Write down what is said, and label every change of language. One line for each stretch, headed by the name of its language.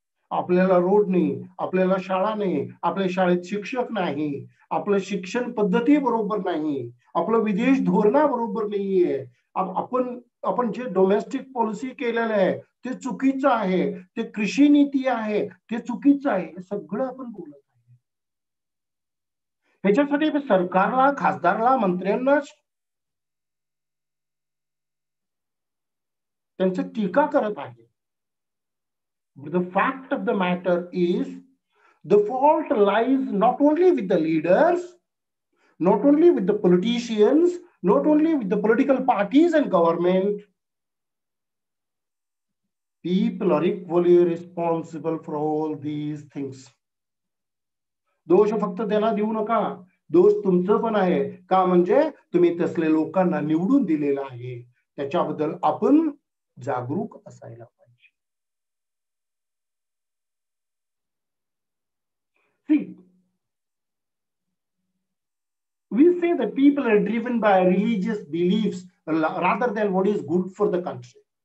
Marathi: आपल्याला रोड नाही, आपल्याला शाळा नाही, आपल्या शाळेत शिक्षक नाही, आपलं शिक्षण पद्धती बरोबर नाही, आपलं विदेश धोरणा बरोबर नाहीये, आपण जे डोमेस्टिक पॉलिसी केलेलं आहे ते चुकीचं आहे, ते कृषी नीती आहे ते चुकीचं आहे, हे सगळं आपण बोलत आहे. ह्याच्यासाठी सरकारला, खासदारला, मंत्र्यांना त्यांची टीका करत आहे.
English: But the fact of the matter is, the fault lies not only with the leaders, not only with the politicians, not only with the political parties and government. People are equally responsible for all these things.
Marathi: दोष फक्त त्यांना देऊ नका, दोष तुमचं पण आहे. का? म्हणजे तुम्ही तसले लोकांना निवडून दिलेलं आहे, त्याच्याबद्दल आपण जागरूक असायला पाहिजे.
English: See, we say that people are driven by religious beliefs rather than what is good for the country.